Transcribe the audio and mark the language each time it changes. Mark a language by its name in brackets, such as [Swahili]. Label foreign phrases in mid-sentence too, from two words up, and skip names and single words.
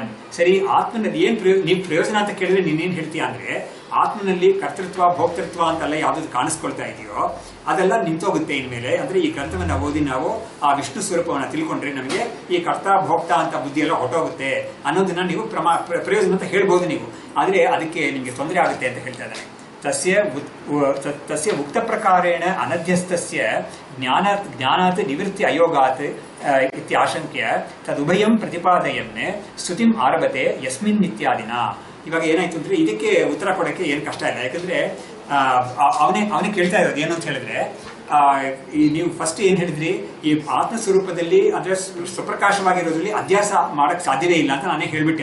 [Kannada] ಸರಿ, ಆತ್ಮನಲ್ಲಿ ನೀವು ಪ್ರಯೋಜನ ಅಂತ ಕೇಳಿದ್ರೆ ನೀನೇನ್ ಹೇಳ್ತೀಯ ಅಂದ್ರೆ, ಆತ್ಮನಲ್ಲಿ ಕರ್ತೃತ್ವ ಭೋಕ್ತೃತ್ವ ಅಂತೆಲ್ಲ ಯಾವ್ದು ಕಾಣಿಸ್ಕೊಳ್ತಾ ಇದೆಯೋ ಅದೆಲ್ಲ ನಿಂತೋಗುತ್ತೆ ಇನ್ಮೇಲೆ. ಅಂದ್ರೆ ಈ ಗ್ರಂಥವನ್ನ ಓದಿ ನಾವು ಆ ವಿಷ್ಣು ಸ್ವರೂಪವನ್ನ ತಿಳ್ಕೊಂಡ್ರೆ ನಮಗೆ ಈ ಕರ್ತ ಭೋಕ್ತ ಅಂತ ಬುದ್ಧಿ ಎಲ್ಲ ಹೊಟ್ಟೋಗುತ್ತೆ ಅನ್ನೋದನ್ನ ನೀವು ಪ್ರಯೋಜನ ಅಂತ ಹೇಳ್ಬೋದು ನೀವು. ಆದ್ರೆ ಅದಕ್ಕೆ ನಿಮ್ಗೆ ತೊಂದರೆ ಆಗುತ್ತೆ ಅಂತ ಹೇಳ್ತಾ ಇದ್ದಾರೆ. [Sanskrit] ತಸ್ಯ ಉಕ್ತ ಪ್ರಕಾರೇಣ ಅನಧ್ಯಸ್ಥಸ್ಯ ಜ್ಞಾನಾತ್ ನಿವೃತ್ತಿ ಅಯೋಗಾತ್ ಇತ್ಯಾಶಂಕ್ಯ ತದುಭಯಂ ಪ್ರತಿಪಾದಯನ್ ಸ್ತುತಿಂ ಆರಭತೆ ಯಸ್ಮಿನ್ ಇತ್ಯಾದಿನ. [Kannada] ಇವಾಗ ಏನಾಯ್ತು ಅಂದ್ರೆ ಇದಕ್ಕೆ ಉತ್ತರ ಕೊಡಕ್ಕೆ ಏನು ಕಷ್ಟ ಇಲ್ಲ. ಯಾಕಂದ್ರೆ ಅವನೇ ಕೇಳ್ತಾ ಇರೋದು ಏನು ಅಂತ ಹೇಳಿದ್ರೆ, ನೀವು ಫಸ್ಟ್ ಏನ್ ಹೇಳಿದ್ರಿ, ಈ ಆತ್ಮ ಸ್ವರೂಪದಲ್ಲಿ ಅಂದ್ರೆ ಸ್ವಪ್ರಕಾಶವಾಗಿರೋದ್ರಲ್ಲಿ ಅಧ್ಯಾಸ ಮಾಡಕ್ ಸಾಧ್ಯವೇ ಇಲ್ಲ ಅಂತ ನಾನೇ ಹೇಳ್ಬಿಟ್ಟೆ.